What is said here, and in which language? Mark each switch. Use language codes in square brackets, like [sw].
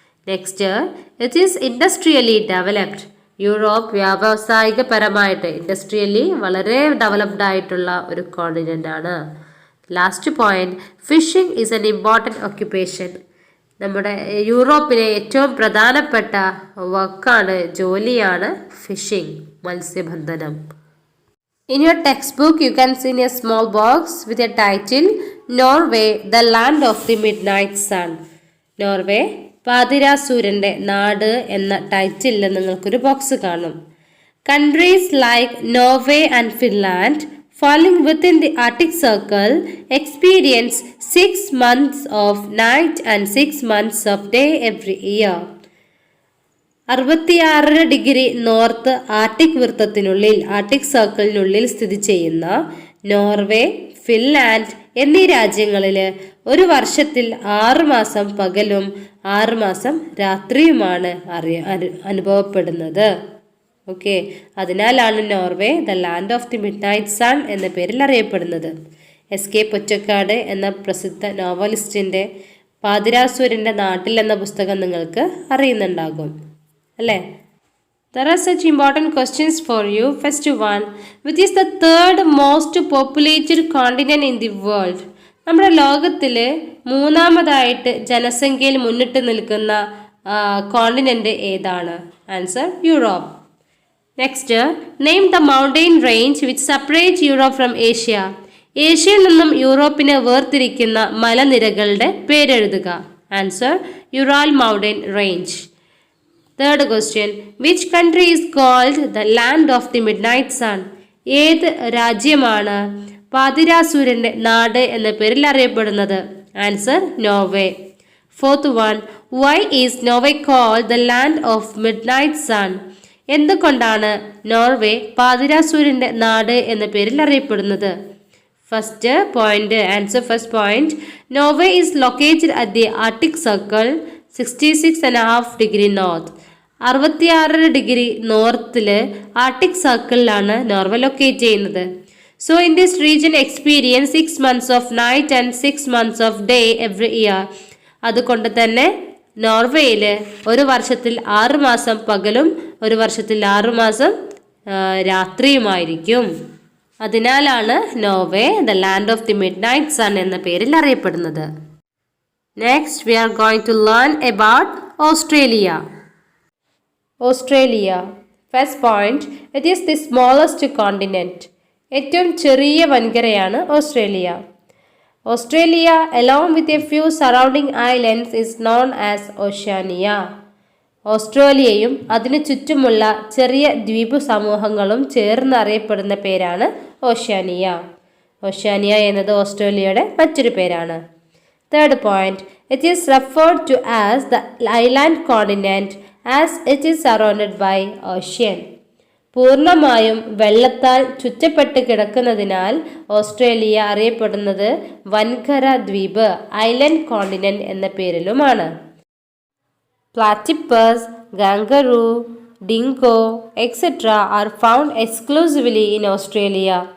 [en] Next, it is industrially developed. [ml] Europe വ്യാവസായികപരമായിട്ട് industrially വളരെ developed ആയിട്ടുള്ള ഒരു കോണ്ടിനെന്റ് ആണ്. [en] Last point, fishing is an important occupation. [ml] നമ്മുടെ യൂറോപ്പിലെ ഏറ്റവും പ്രധാനപ്പെട്ട വർക്കാണ്, ജോലിയാണ് ഫിഷിംഗ്, മത്സ്യബന്ധനം. [en] In your textbook, you can see a small box with a title, Norway, the land of the midnight sun. [ml] Norway പാതിരാസൂര്യൻ്റെ നാട് എന്ന ടൈറ്റിലിൽ നിങ്ങൾക്കൊരു ബോക്സ് കാണും. [en] Countries like Norway and Finland falling within the Arctic Circle experience 6 months of night and 6 months of day every year. [ml] 66° north Arctic വൃത്തത്തിനുള്ളിൽ, Arctic സർക്കിളിനുള്ളിൽ സ്ഥിതി ചെയ്യുന്ന Norway, Finland എന്നീ രാജ്യങ്ങളിൽ ഒരു വർഷത്തിൽ 6 മാസം പകലും 6 മാസം രാത്രിയുമാണ് അനുഭവപ്പെടുന്നത്. ഓക്കെ, അതിനാലാണ് Norway [en] the land of the midnight sun [ml] എന്ന പേരിൽ അറിയപ്പെടുന്നത്. എസ് കെ പൊറ്റക്കാട് എന്ന പ്രസിദ്ധ നോവലിസ്റ്റിൻ്റെ പാതിരാസൂര്യൻ്റെ നാട്ടിൽ എന്ന പുസ്തകം നിങ്ങൾക്ക് അറിയുന്നുണ്ടാകും അല്ലേ? [en] There are such important questions for you. First one, which is the third most populated continent in the world? [ml] നമ്മുടെ ലോകത്തിൽ മൂന്നാമതായിട്ട് ജനസംഖ്യയിൽ മുന്നിട്ട് നിൽക്കുന്ന കോണ്ടിനെന്റ് ഏതാണ്? Answer, Europe. [en] Next, name the mountain range which separate Europe from Asia. [ml] ഏഷ്യയിൽ നിന്നും യൂറോപ്പിനെ വേർതിരിക്കുന്ന മലനിരകളുടെ പേരെഴുതുക. [en] Answer, Ural mountain range. Third question, which country is called the land of the midnight sun? [ml] ഏത് രാജ്യമാണ് പാതിരാസൂര്യൻ്റെ നാട് എന്ന പേരിൽ അറിയപ്പെടുന്നത്? [en] Answer, Norway. Fourth one, why is Norway called the land of midnight sun? [ml] എന്തുകൊണ്ടാണ് നോർവേ പാതിരാസൂര്യൻ്റെ നാട് എന്ന പേരിൽ അറിയപ്പെടുന്നത്? [en] First point, answer first point, Norway is located at the Arctic circle 66.5° north. [ml] 66° നോർത്തിൽ Arctic സർക്കിളിലാണ് Norway locate ചെയ്യുന്നത്. [en] So in this region experience 6 months of night and 6 months of day every year. [ml] അതുകൊണ്ട് തന്നെ നോർവേയിൽ ഒരു വർഷത്തിൽ 6 മാസം പകലും ഒരു വർഷത്തിൽ 6 മാസം രാത്രിയുമായിരിക്കും. അതിനാലാണ് Norway [en] the land of the midnight sun [ml] എന്ന പേരിൽ അറിയപ്പെടുന്നത്. [en] Next, we are going to learn about Australia. Australia. First point, it is the smallest continent. [ml] ഏറ്റവും ചെറിയ വൻകരയാണ് Australia. [en] Australia, along with a few surrounding islands, is known as Oceania. [ml] ഓസ്ട്രേലിയയും അതിനു ചുറ്റുമുള്ള ചെറിയ ദ്വീപ് സമൂഹങ്ങളും ചേർന്ന് അറിയപ്പെടുന്ന പേരാണ് ഓഷ്യാനിയ. ഓഷ്യാനിയ എന്നത് ഓസ്ട്രേലിയയുടെ മറ്റൊരു പേരാണ്. [en] Third point, it is referred to as the island continent as it is surrounded by ocean. [ml] പൂർണ്ണമായും വെള്ളത്താൽ ചുറ്റപ്പെട്ട് കിടക്കുന്നതിനാൽ ഓസ്ട്രേലിയ അറിയപ്പെടുന്നത് വൻകര ദ്വീപ്, ഐലൻഡ് കോണ്ടിനെന്റ് എന്ന പേരിലുമാണ്. [en] Platypus, kangaroo, dingo etcetera are found exclusively in Australia.